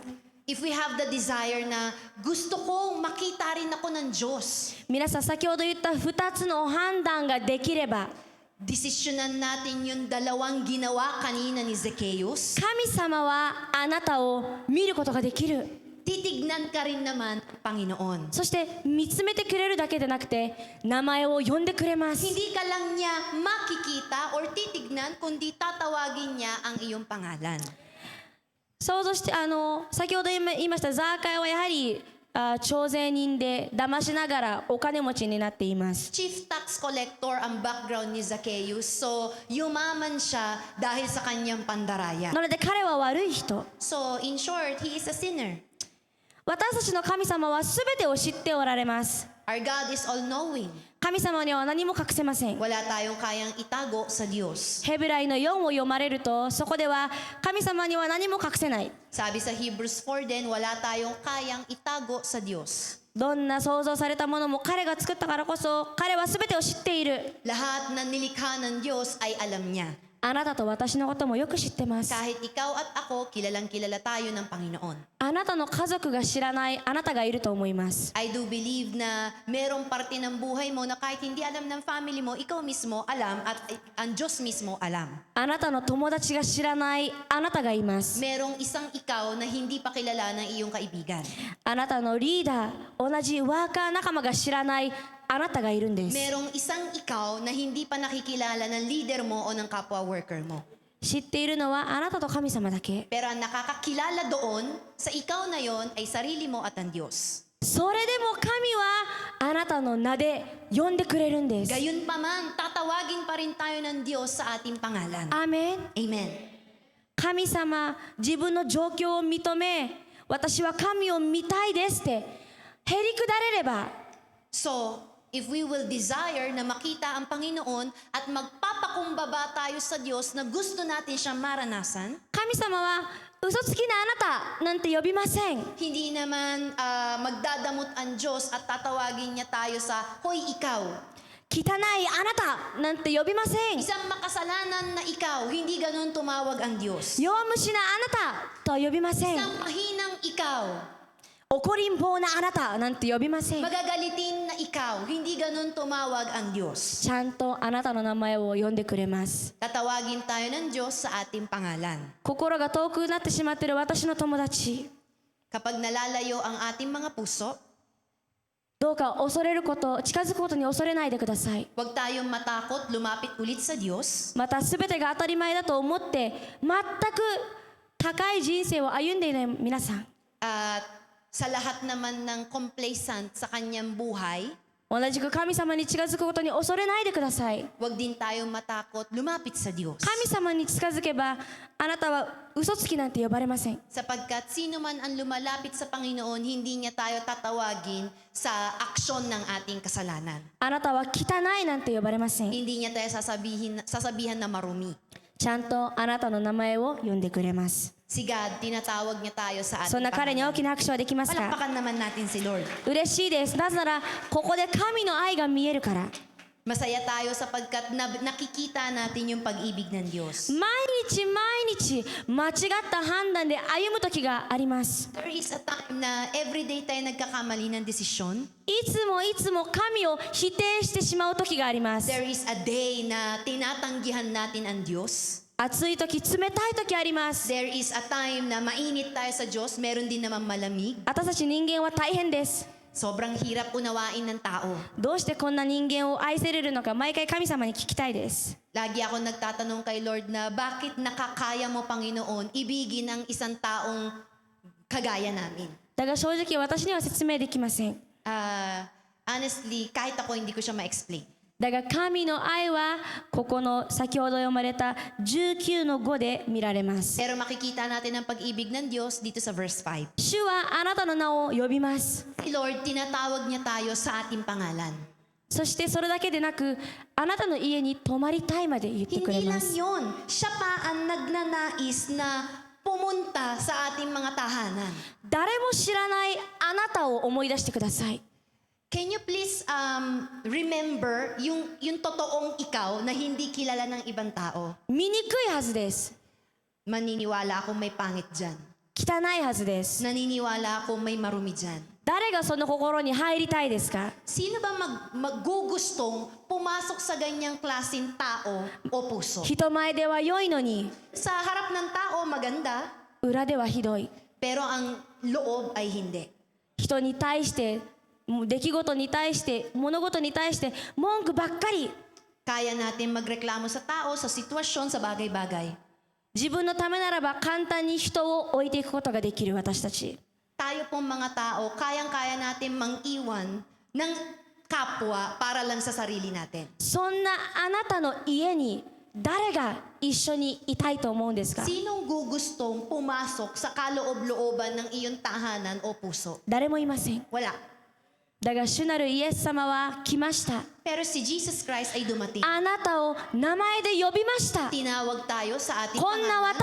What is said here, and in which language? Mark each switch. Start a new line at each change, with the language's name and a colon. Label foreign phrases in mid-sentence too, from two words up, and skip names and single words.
English: If we have the desire
Filipino: na gusto kong makita rin ako ng Diyos,
Japanese: 皆さん先ほど言った2つの判断ができれば、
Filipino: desisyonan natin yung dalawang ginawa kanina ni Zacchaeus.
Japanese: 神様はあなたを見ることができる。
Filipino: Titignan ka rin naman, Panginoon.
Japanese: そして見つめてくれるだけでなくて名前を呼んでくれます。
Filipino: Hindi ka lang niya makikita or titignan, kundi tatawagin niya ang iyong pangalan.
Japanese: 想像して先ほど言いましたザーカイはやはり徴税人で騙しながらお金持ちになっています。
English: Chief tax collector
Filipino: ang background ni Zacchaeus, so yumaman siya dahil sa kanyang pandaraya.
Japanese: なので彼は悪い人。
English: So in short, he is a sinner.
Japanese: 私たちの神様は全てを知っておられます。
English: Our God is all-knowing.
Japanese: 神様には何も隠せません。
Filipino: Wala tayong kayang itago sa Diyos.
Japanese: ヘブライの4を読まれるとそこでは神様には何も隠せない。
Filipino: Sabi sa Hebrews 4 din, wala tayong kayang itago sa Diyos.
Japanese: どんな創造されたものも彼が作ったからこそ彼は全てを知っている。
Filipino: Lahat na nilikha ng Diyos ay alam niya.
Japanese: あなたと私のこともよく知ってます。
Filipino: Kahit ikaw at ako, kilalang kilala tayo ng Panginoon.
Japanese: あなたの家族が知らないあなたがいると思います。
English: I do believe
Filipino: na merong parte ng buhay mo na kahit hindi alam ng family mo, ikaw mismo alam at ang Diyos mismo alam.
Japanese: あなたの友達が知らないあなたがいます。
Filipino: Merong isang ikaw na hindi pa kilala ng iyong kaibigan.
Japanese: あなたのリーダー、同じワーカー仲間が知らないあなたがいるんです。
Filipino: Merong isang ikaw na hindi pa nakikilala ng leader mo o ng kapwa worker mo.
Japanese: 知っているのはあなたと神様だけ。
Filipino: Pero ang nakakakilala doon sa ikaw na yon ay sarili mo at ang Diyos.
Japanese: それでも神はあなたの名で呼んでくれるんです。
Filipino: Gayon pa man, tatawagin pa rin tayo ng Diyos sa ating pangalan.
Japanese: アーメン。
Filipino: Amen.
Japanese: 神様、自分の状況を認め、私は神を見たいですってへりくだれれば、
English: So, if we will desire
Filipino: na makita ang Panginoon at magpapakumbaba tayo sa Diyos na gusto natin siyang maranasan,
Japanese: 神様は嘘つきなあなたなんて呼びません。
Filipino: hindi naman magdadamot ang Diyos at tatawagin niya tayo sa, Hoy, ikaw.
Japanese: 汚いあなたなんて呼びません。
Filipino: Isang makasalanan na ikaw, hindi ganun tumawag ang Diyos.
Japanese: 弱虫なあなたとは呼びません。
Filipino: Isang mahinang ikaw,
Japanese: 怒りん坊なあなたなんて呼びません。
Filipino: magagalitin na ikaw, hindi ganun tumawag ang Diyos.
Japanese: ちゃんとあなたの名前を呼んでくれます。
Filipino: Tatawagin tayo ng Diyos sa ating pangalan.
Japanese: 心が遠くなってしまっている私の友達、
Filipino: Kapag nalalayo ang ating mga puso,
Japanese: どうか恐れること、近づくことに恐れないでください。
Filipino: huwag tayong matakot lumapit ulit sa Diyos.
Japanese: また全てが当たり前だと思って全く高い人生を歩んでいない皆さん、
Filipino: At sa lahat naman ng complacent sa kanyang buhay,
Japanese: 同じく神様に近づくことに恐れないでください。
Filipino: huwag din tayong matakot lumapit sa Diyos.
Japanese: 神様に近づけばあなたは嘘つきなんて呼ばれません。
Filipino: Sapagkat sino man ang lumalapit sa Panginoon, hindi niya tayo tatawagin sa aksyon ng ating kasalanan.
Japanese: あなたは汚いなんて呼ばれません。
Filipino: Hindi niya tayo sasabihan na marumi.
Japanese: ちゃんとあなたの名前を呼んでくれます。
Filipino: Si God, tinatawag niya tayo sa
Japanese: そん
Filipino: ating
Japanese: な彼に大
Filipino: pangalan.
Japanese: きな拍手はできますか？
Filipino: Palakpakan naman natin si Lord.
Japanese: 嬉しいです。なぜならここで神の愛が見えるから。
Filipino: Masaya tayo sapagkat nakikita natin yung pag-ibig ng Diyos.
Japanese: 毎日毎日間違った判断で歩む時があります。
English: There is a time
Filipino: na everyday tayo nagkakamali ng desisyon.
Japanese: いつもいつも神を否定してしまう時があります。
English: There is a day
Filipino: na tinatanggihan natin ang Diyos.
Japanese: 暑い時、冷たい時あります。
English: There is a time
Filipino: na mainit tayo sa Diyos, meron din naman malamig.
Japanese: 私たち人間は大変です。
Filipino: Sobrang hirap unawain ng tao.
Japanese: どうしてこんな人間を愛せれるのか、毎回神様に聞きたいです。
Filipino: Lagi ako nagtatanong kay Lord na bakit nakakaya mo, Panginoon, ibigin ang isang taong kagaya namin.
Japanese: だが正直私には説明できません。
Filipino: Honestly, kahit ako hindi ko siya ma-explain.
Japanese: だが神の愛はここの先ほど読まれた19の5で見られます。
Filipino: Pero makikita natin ang pag-ibig ng Diyos dito sa verse 5.
Japanese: 主はあなたの名を呼びます。
Filipino: Si Lord, tinatawag niya tayo sa ating pangalan.
Japanese: そしてそれだけでなく、あなたの家に泊まりたいまで言ってくれ
Filipino: Hindi
Japanese: ま
Filipino: lang
Japanese: す。
Filipino: yon. Siya pa ang nagnanais na pumunta sa ating mga tahanan.
Japanese: 誰も知らないあなたを思い出してください。
English: Can you please remember
Filipino: yung totoong ikaw na hindi kilala ng ibang tao?
Japanese: 醜いはずです。
Filipino: Maniniwala ako may pangit dyan.
Japanese: 汚いはずです。
Filipino: Naniniwala ako may marumi dyan.
Japanese: 誰がその心に入りたいですか？
Filipino: Sino ba maggugustong pumasok sa ganyang klaseng tao o puso?
Japanese: 人前では良いのに、
Filipino: Sa harap ng tao, maganda,
Japanese: 裏ではひどい。
Filipino: pero ang loob ay hindi.
Japanese: 人に対して出来事に対して物事に対して文句ばっかり。
Filipino: Kaya natin magreklamo sa tao, sa sitwasyon, sa bagay-bagay.
Japanese: 自分のためならば簡単に人を置いていくことができる私たち。
Filipino: Tayo pong mga tao, kayang-kaya natin mang-iwan ng kapwa para lang sa sarili natin.
Japanese: そんなあなたの家に誰が一緒にいたいと思うんですか？
Filipino: Sinong gugustong pumasok sa kaloob-looban ng iyong tahanan o puso?
Japanese: 誰もいません。
Filipino: Wala.
Japanese: だが主なるイエス様は来ました。
Filipino: Pero si Jesus Christ ay dumating.
Japanese: あなたを名前で呼びました。
Filipino: Tinawag tayo sa ating
Japanese: こんな
Filipino: pangalan.